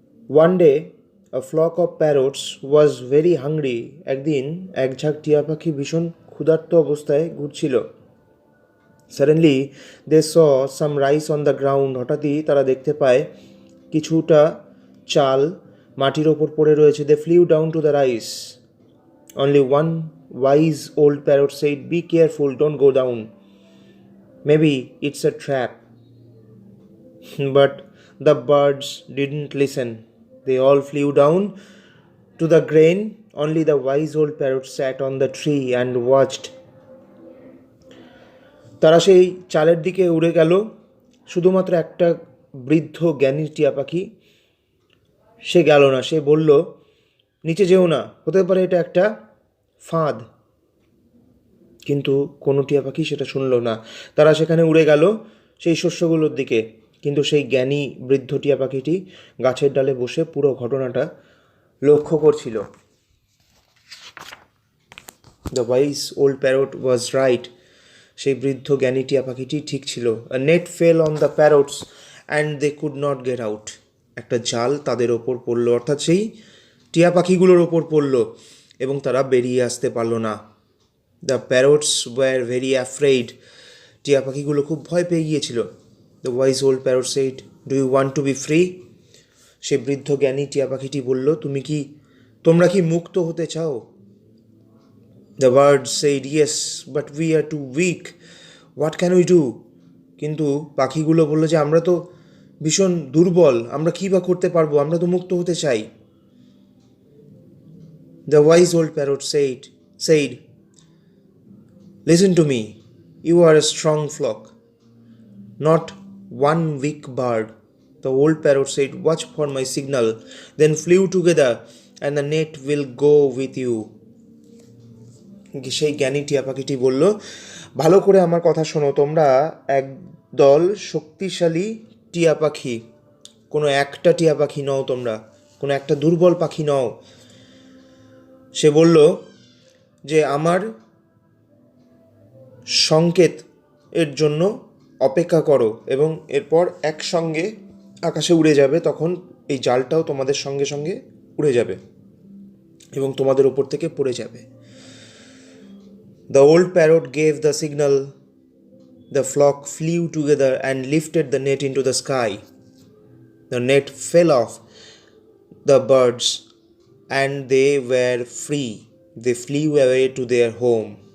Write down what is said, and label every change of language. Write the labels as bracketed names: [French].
[Bangla] One day [English] a flock of parrots was very hungry. [Bangla] একদিন এক ঝাঁক টিয়া পাখি ভীষণ ক্ষুধার্ত অবস্থায় ঘুরছিল। [English] Suddenly they saw some rice on the ground. [Bangla] হঠাৎই তারা দেখতে পায় কিছুটা চাল মাটির ওপর পড়ে রয়েছে। [English] They flew down to the rice. Only one wise old parrot said, "Be careful, don't go down. Maybe it's a trap." But the birds didn't listen. They all flew down to the grain. Only the wise old parrot sat on the tree and watched. [Bangla] তারা সেই চালের দিকে উড়ে গেল। শুধুমাত্র একটা বৃদ্ধ জ্ঞানী টিয়া পাখি সে গেল না। সে বলল, নিচে যেও না, হতে পারে এটা একটা ফাঁদ। কিন্তু কোনো টিয়া পাখি সেটা শুনল না। তারা সেখানে উড়ে গেল সেই শস্যগুলোর দিকে। কিন্তু সেই জ্ঞানী বৃদ্ধ টিয়া পাখিটি গাছের ডালে বসে পুরো ঘটনাটা লক্ষ্য করছিল। [English] The wise old parrot was right. [Bangla] সেই বৃদ্ধ জ্ঞানী টিয়া পাখিটি ঠিক ছিল। [English] A net fell on the parrots and they could not get out. [Bangla] একটা জাল তাদের ওপর পড়ল, অর্থাৎ সেই টিয়া পাখিগুলোর ওপর পড়ল এবং তারা বেরিয়ে আসতে পারল না। [English] The parrots were very afraid. [Bangla] টিয়া পাখিগুলো খুব ভয় পেয়ে গিয়েছিল। [English] The wise old parrot said, do you want to be free? [Bangla] সে বৃদ্ধ জ্ঞানী টিয়া পাখিটি বলল, তোমরা কি মুক্ত হতে চাও? [English] The birds said, "Yes, but we are too weak. What can we do?" [Bangla] কিন্তু পাখিগুলো বলল যে আমরা তো ভীষণ দুর্বল, আমরা কী বা করতে পারবো, আমরা তো মুক্ত হতে চাই। [English] The wise old parrot said, "Listen to me. You are a strong flock, not one weak bird." The old parrot said, "Watch for my signal, then flew together, and the net will go with you." [Bangla] সেই জ্ঞানী টিয়া পাখিটি বলল, ভালো করে আমার কথা শোনো, তোমরা একদল শক্তিশালী টিয়া পাখি, কোনো একটা টিয়া পাখি নও, তোমরা কোনো একটা দুর্বল পাখি নও। সে বলল যে আমার সংকেত এর জন্য অপেক্ষা করো এবং এরপর একসঙ্গে আকাশে উড়ে যাবে। তখন এই জালটাও তোমাদের সঙ্গে সঙ্গে উড়ে যাবে এবং তোমাদের ওপর থেকে পড়ে যাবে। [English] The old parrot gave the signal. The flock flew together and lifted the net into the sky. The net fell off the birds and they were free. They flew away to their home.